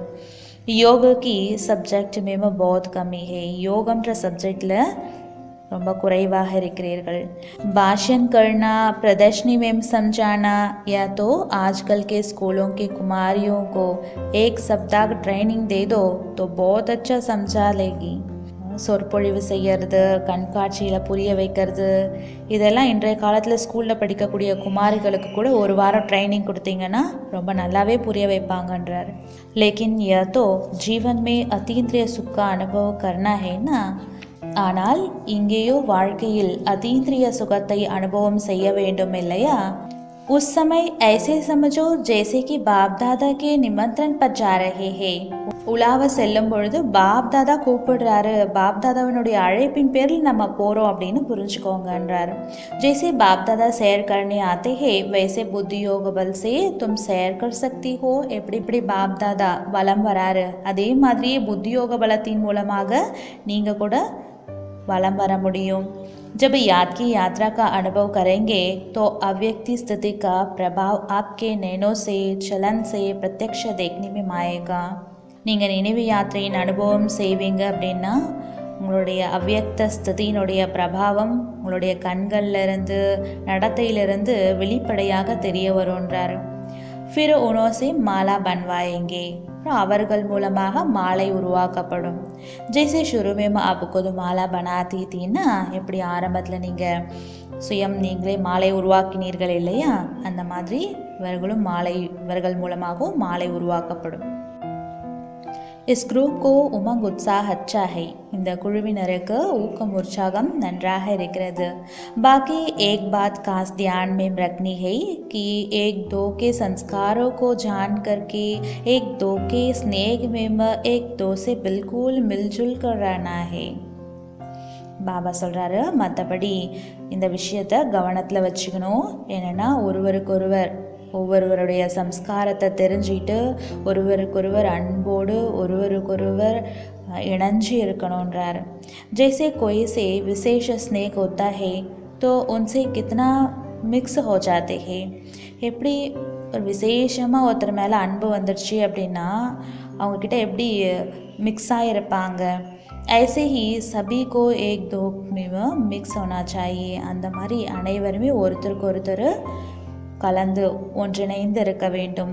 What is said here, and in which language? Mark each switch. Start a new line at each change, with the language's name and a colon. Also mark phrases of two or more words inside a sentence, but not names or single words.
Hindi: யோகா की सब्जेक्ट में बहुत कमी है,
Tamil: யோகம்ன்ற சப்ஜெக்டில் ரொம்ப குறைவாக இருக்கிறீர்கள்.
Hindi: भाषण करना, प्रदर्शनी में समझाना या तो आजकल के स्कूलों के कुमारियों को एक सप्ताह ट्रेनिंग दे दो तो बहुत अच्छा समझा लेगी.
Tamil: சொற்பொழிவு செய்கிறது, கண்காட்சியில் புரிய வைக்கிறது, இதெல்லாம் இன்றைய காலத்தில் ஸ்கூலில் படிக்கக்கூடிய குமாரிகளுக்கு கூட ஒரு வாரம் ட்ரைனிங் கொடுத்தீங்கன்னா ரொம்ப நல்லாவே புரிய வைப்பாங்கன்றார்.
Hindi: लेकिन यह तो जीवन में अतीन्द्रिय सुख का अनुभव करना है ना.
Tamil: ஆனால் இங்கேயோ வாழ்க்கையில் அதீந்திரிய சுகத்தை அனுபவம் செய்ய வேண்டும் இல்லையா.
Hindi: उस समय ऐसे समझो जैसे कि बाप दादा के निमंत्रण पर जा रहे हैं.
Tamil: உலாவ செல்லும் பொழுது பாப் தாதா கூப்பிடுறாரு, பாப் தாதாவினுடைய அழைப்பின் பேரில் நம்ம போகிறோம் அப்படின்னு புரிஞ்சுக்கோங்கன்றார்.
Hindi: जैसे बाप दादा सैर करने आते हैं वैसे बुद्धि योग बल से तुम सैर कर सकती हो.
Tamil: எப்படி பாப் தாதா வலம் வராரு அதே மாதிரியே புத்தி யோக பலத்தின் மூலமாக நீங்கள் கூட வலம் வர முடியும்.
Hindi: जब याद की यात्रा का अनुभव करेंगे तो अव्यक्ति स्थिति का प्रभाव आपके नैनों से चलन से प्रत्यक्ष देखने में आएगा.
Tamil: நீங்கள் நினைவு யாத்திரையின் அனுபவம் செய்வீங்க அப்படின்னா உங்களுடைய அவ்யக்த ஸ்திதியினுடைய பிரபாவம் உங்களுடைய கண்கள்லேருந்து நடத்தையிலிருந்து வெளிப்படையாக தெரிய வருன்றார்.
Hindi: फिर उनसे माला बनवाएंगे,
Tamil: அவர்கள் மூலமாக மாலை உருவாக்கப்படும்.
Hindi: जैसे शुरू में आप खुद माला बनाती थी ना,
Tamil: எப்படி ஆரம்பத்தில் நீங்கள் நீங்களே மாலை உருவாக்கினீர்கள் இல்லையா, அந்த மாதிரி இவர்கள் மூலமாகவும் மாலை உருவாக்கப்படும்.
Hindi: इस ग्रुप को उमंग उत्साह अच्छा है,
Tamil: இந்த குழுவினருக்கு ஊக்கம் உற்சாகம் நன்றாக இருக்கிறது.
Hindi: बाकी एक बात खास ध्यान में रखनी है कि एक दो के संस्कारों को जान करके एक दो के स्नेह में एक दो से बिल्कुल मिलजुल कर रहना है.
Tamil: பாபா சொல்கிறாரு, மற்றபடி இந்த விஷயத்தை கவனத்தில் வச்சுக்கணும். என்னென்னா ஒவ்வொருவருடைய சம்ஸ்காரத்தை தெரிஞ்சுக்கிட்டு ஒருவருக்கொருவர் அன்போடு ஒருவருக்கொருவர் இணைஞ்சு இருக்கணுன்றார்.
Hindi: जैसे कोई से विशेष स्नेह होता है तो उनसे कितना मिक्स हो जाते हैं.
Tamil: எப்படி ஒரு விசேஷமாக ஒருத்தர் மேலே அன்பு வந்துடுச்சு அப்படின்னா அவங்கக்கிட்ட எப்படி மிக்ஸ் ஆகிருப்பாங்க.
Hindi: ऐसे ही सभी को एक दो में मिक्स होना चाहिए.
Tamil: அந்த மாதிரி அனைவருமே ஒருத்தருக்கு ஒருத்தர் கலந்து ஒன்றிணைந்து இருக்க வேண்டும்.